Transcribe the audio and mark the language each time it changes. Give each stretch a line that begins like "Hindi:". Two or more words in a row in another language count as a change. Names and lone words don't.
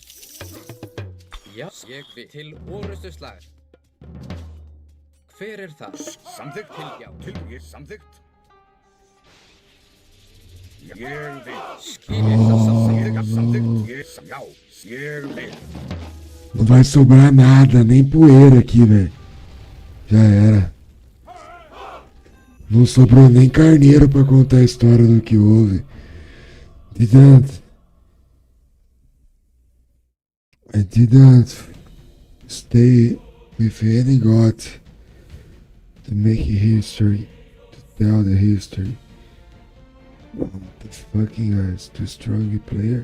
Icelandic: Já, ég vil. Til orustu slag. Hver er þar? Samþykkt. Til já. Tilbúin. Ég samþykkt. Ég vil. Skilja Ég samþykkt. Já, ég vil.
Portuguese: Não vai sobrar nada, nem poeira aqui, velho. Já era. Não sobrou nem carneiro pra contar a história do que houve.
English: I didn't stay with any god to make history, to tell the history. The fucking guy's too strong a player.